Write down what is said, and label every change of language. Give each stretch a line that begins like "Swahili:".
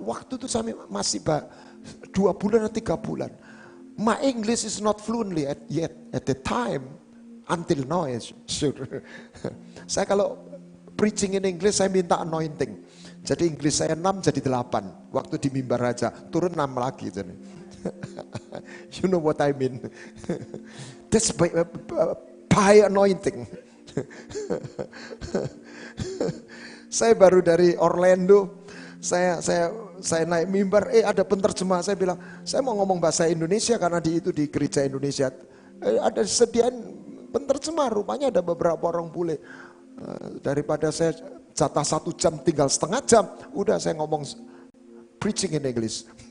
Indonesian: Waktu itu saya masih 2 bulan atau 3 bulan.
English: My English is not fluently yet at the time. Until now, sure.
Indonesian: Saya kalau
English: preaching in English,
Indonesian: saya minta
English: anointing.
Indonesian: Jadi Inggris saya 6 jadi 8. Waktu di mimbar raja, turun 6 lagi.
English: You know what I mean. That's by anointing.
Indonesian: Saya baru dari Orlando, saya naik mimbar, ada penterjemah, saya bilang, saya mau ngomong bahasa Indonesia karena di gereja Indonesia. Ada sediaan penterjemah, rupanya ada beberapa orang bule. Daripada saya jatah 1 jam tinggal setengah jam, udah saya ngomong
English: preaching in English.